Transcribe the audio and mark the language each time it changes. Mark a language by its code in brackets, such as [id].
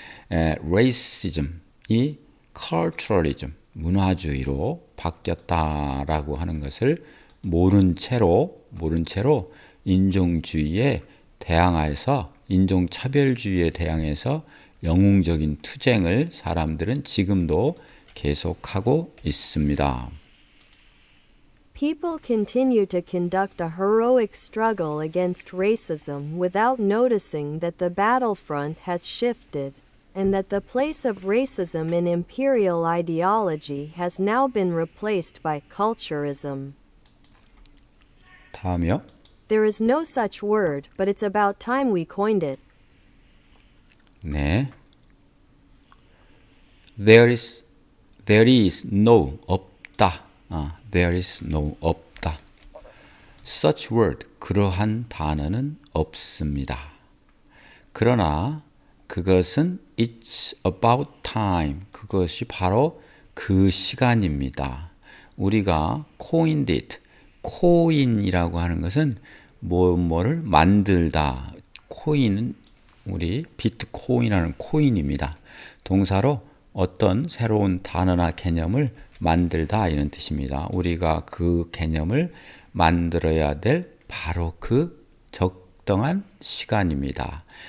[ko] racism이 culturalism, 문화주의로 바뀌었다라고 하는 것을 모른 채로 인종주의에 대항해서 인종차별주의에 대항해서 영웅적인 투쟁을 사람들은 지금도 계속하고 있습니다. [en] People continue to conduct a heroic struggle against racism without noticing that the battlefront has shifted, and that the place of racism in imperial ideology has now been replaced by culturism. [ko] 다음이요. [en] There is no such word, but it's about time we coined it. [ko] 네. [en] There is no [ko] 없다. [en] There is no [ko] 없다. [en] Such word [ko] 그러한 단어는 없습니다. 그러나 그것은 [en] it's about time. [ko] 그것이 바로 그 시간입니다. 우리가 [en] coined it. [ko] 코인이라고 하는 것은 뭐를 만들다. 코인은 우리 비트코인이라는 코인입니다. 동사로 어떤 새로운 단어나 개념을 만들다 이런 뜻입니다. 우리가 그 개념을 만들어야 될 바로 그 적당한 시간입니다.